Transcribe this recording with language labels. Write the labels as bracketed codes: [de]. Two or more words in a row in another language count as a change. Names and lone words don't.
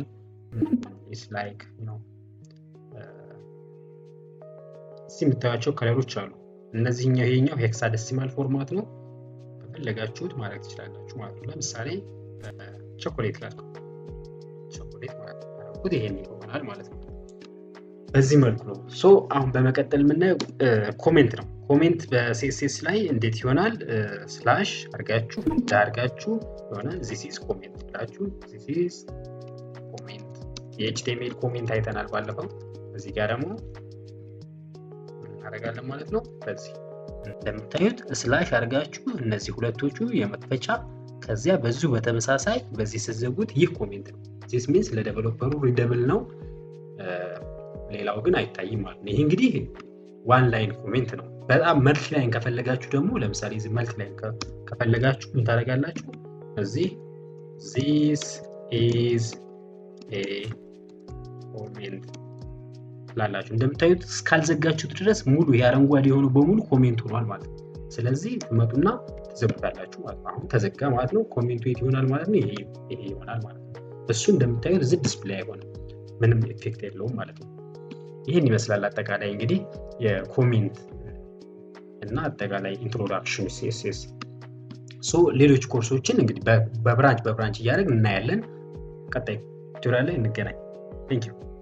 [en] is like [am] ነው እዚህ የምታዩቸው ከለሮች አሉ። እነዚህኛው ይሄኛው [en] hexadecimal format [am] ነው። በፈለጋችሁት ማድረግ ትችላላችሁ ማለት ነው። ለምሳሌ ቾኮሌት ላልኩ ቾኮሌት ማለት ነው። ይሄን ይሆናል ማለት ነው። በዚህ መልኩ ነው። ሶ አሁን በመቀጠል የምናየው ኮሜንት ነው። ኮሜንት በሲኤስኤስ ላይ እንዴት ይሆናል? ስላሽ አርጋችሁ ዳርጋችሁ የሆነ [en] this is comment [am] ብላችሁ [en] this is comment [am] የኤችቲኤምኤል ኮሜንት አይተናል ባለፈው። እዚህ ጋር ደግሞ እናደርጋለን ማለት ነው። በዚህ እንደምታዩት ስላሽ አርጋችሁ እነዚህ ሁለቶቹ የመክፈቻ ከዚያ በዚሁ በተመሳሳይ በዚህ ስትዘጉት ይህ ኮሜንት ነው። [en] this means [am] ለዴቨሎፐሩ ሪደብል ነው። ሌላው ግን አይታይም ማለት ነው። ይሄ እንግዲህ [en] one line comment [am] ነው። በጣም [en] multi line [am] ከፈለጋችሁ ደግሞ ለምሳሌ እዚህ [en] multi line [am] ከፈለጋችሁ ምን ታደርጋላችሁ? እዚህ [en] this is a comment [am] ላላችሁ እንደምታዩት እስካልዘጋችሁት ድረስ ሙሉ የአረንጓዴ የሆነው በሙሉ ኮሜንት ሆኗል ማለት ነው። ስለዚህ ትመጡና ትዘጉታላችሁ ማለት ነው። አሁን ተዘጋ ማለት ነው። ኮሜንቱ የት ይሆናል ማለት ነው? ይሄ ይሆናል ማለት ነው። እሱ እንደምታዩት እዚህ ዲስፕሌይ አይሆንም፣ ምንም ኢፌክት የለውም ማለት ነው። ይሄን ይመስላል አጠቃላይ እንግዲህ የኮሜንት እና አጠቃላይ ኢንትሮዳክሽን ሲኤስኤስ። ሶ ሌሎች ኮርሶችን እንግዲህ በብራንች እያደረግን እናያለን። ቀጣይ ቱቶሪያል ላይ እንገናኝ። [en] thank you።